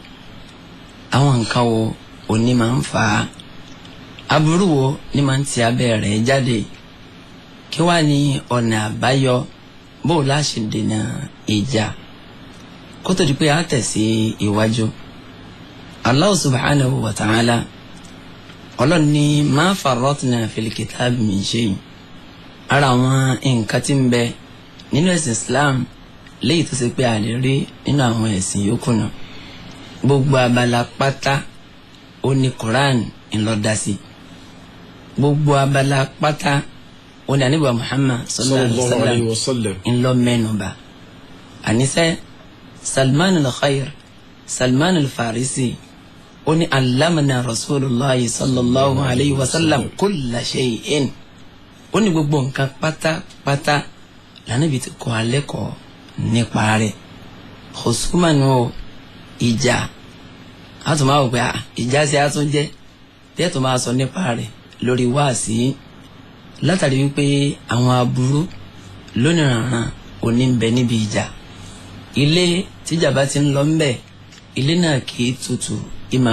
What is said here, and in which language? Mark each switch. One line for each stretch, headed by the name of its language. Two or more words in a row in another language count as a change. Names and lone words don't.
Yoruba: Àwọn nǹkan wo òní máa ń fà á? Aburú wo ni máa ń ti abẹ́ rẹ̀ jáde? Kí wá ní ọ̀nà àbáyọ? Bó o láṣẹ dènà ìjà kó tó di pé a tẹ̀ sí iwájú?
Arabic: الله سبحانه وتعالى
Yoruba: Ọlọ́run ní
Arabic: ما فرطنا في الكتاب من شيء.
Yoruba: Ara àwọn nǹkan tí ń bẹ nínú ẹ̀sìn Islam léyìí tó ṣe pé a lè rí nínú àwọn ẹ̀sìn yòókù náà. Gbogbo abala pátá ó ní Quran ńlọ dá sí. Gbogbo abala pátá ó ní Ànábì Muhammad
Arabic: صلى الله عليه وسلم
Yoruba: ńlọ mẹ́nubà. Àníṣe Salman al-Khair, Salman al-Farisi ó ní
Arabic: علمنا رسول الله صلى الله عليه وسلم كل شيء
Yoruba: ó ní gbogbo nǹkan pátápátá lànàbí ti kọ́ alẹ́ kọ́ nípa rẹ̀ khusumanu ìjà àtún máa wò pé ìjà sí àtún jẹ́ tẹ́tù máa sọ nípa rẹ̀ lórí wáàsí látàrí wípé àwọn aburú lónìrànràn òní ń bẹ níbi ìjà ilé tíjà bá ti ń lọ ń bẹ ilé náà kì í tutù ìmà